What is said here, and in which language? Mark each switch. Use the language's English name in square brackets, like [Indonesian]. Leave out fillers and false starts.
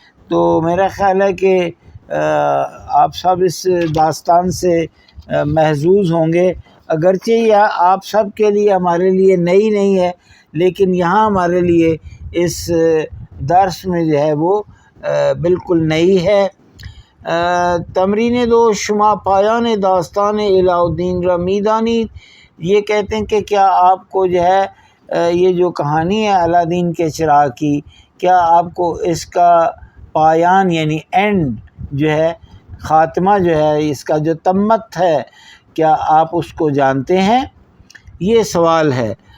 [Urdu] تو میرا خیال ہے کہ آپ سب اس داستان سے محظوظ ہوں گے. اگرچہ یہ آپ سب کے لیے ہمارے لیے نئی نہیں ہے، لیکن یہاں ہمارے لیے اس درس میں جو ہے وہ بالکل نئی ہے. [Persian] تمرین 2 شما پایان داستان علاء الدین را میدانید. [Urdu] یہ کہتے ہیں کہ کیا آپ کو جو ہے یہ جو کہانی ہے علادین کے چراغ کی، کیا آپ کو اس کا پایان یعنی اینڈ جو ہے، خاتمہ جو ہے، اس کا جو تمت ہے، کیا آپ اس کو جانتے ہیں؟ یہ سوال ہے.